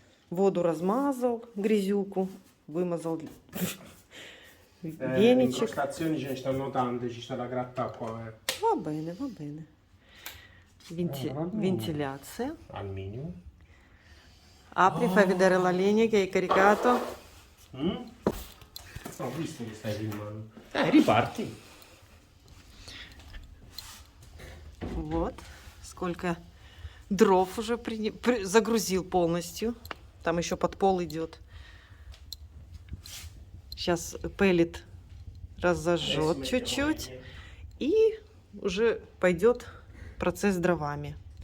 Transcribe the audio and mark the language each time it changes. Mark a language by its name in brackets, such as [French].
[Russian] Воду размазал, грязюку, вымазал веничек. [Italian] Incrostazioni ce ne stanno tante, ci sta da grattare qua. Va bene, va bene. Ventilazione. Al minimo. Apri, fai vedere la legna che hai caricato. Ho visto che stai filmando. Riparti. [Russian] Вот. Сколько дров уже загрузил полностью. Там еще под пол идет. Сейчас пеллет разожжет чуть-чуть. И уже пойдет процесс с дровами.